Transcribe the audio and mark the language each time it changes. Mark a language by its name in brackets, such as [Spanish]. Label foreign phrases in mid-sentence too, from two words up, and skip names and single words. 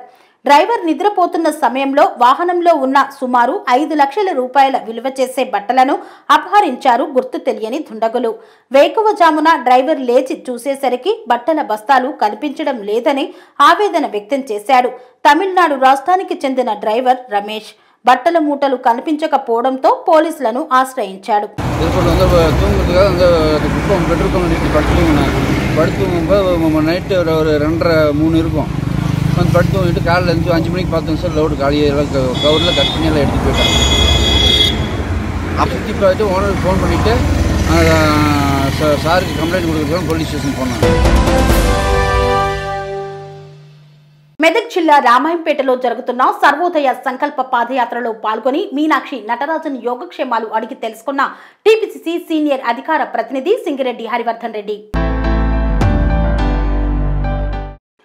[Telugu] డ్రైవర్ నిద్రపోతున్న సమయంలో వాహనంలో ఉన్న సుమారు 5 లక్షల రూపాయల విలువ చేసే బట్టలను అపహరించారు గుర్తు తెలియని దుండగులు. వేకువజామున డ్రైవర్ లేచి చూసేసరికి బట్టల బస్తాలు కనిపించడం లేదని ఆవేదన వ్యక్తం చేశాడు. తమిళనాడు రాష్ట్రానికి చెందిన డ్రైవర్ రమేష్. బట్టల మూటలు కనిపించకపోవడంతో పోలీసులను ఆశ్రయించాడు. [Tamil] நைட்டு ஒரு 2:30-3 வந்து படுத்து தூங்கிட்டு காலையில் இருந்து 5 மணிக்கு பார்த்தோம் சார், லோடு காலியெல்லாம் கவரில் கட் பண்ணி எல்லாம் எடுத்துகிட்டு போயிட்டாங்க. அப்போ சுற்றி பார்த்துட்டு ஓனருக்கு ஃபோன் பண்ணிவிட்டு சாருக்கு కంప్లైంట్ கொடுக்குறோம், [English] police station [Tamil] పోనాం. [Telugu] మెదక్ జిల్లా రామాయంపేటలో జరుగుతున్న సర్వోదయ సంకల్ప పాదయాత్రలో పాల్గొని మీనాక్షి నటరాజన్ యోగక్షేమాలు అడిగి తెలుసుకున్న టీపీసీసీ సీనియర్ అధికార ప్రతినిధి సింగిరెడ్డి హరివర్ధన్ రెడ్డి.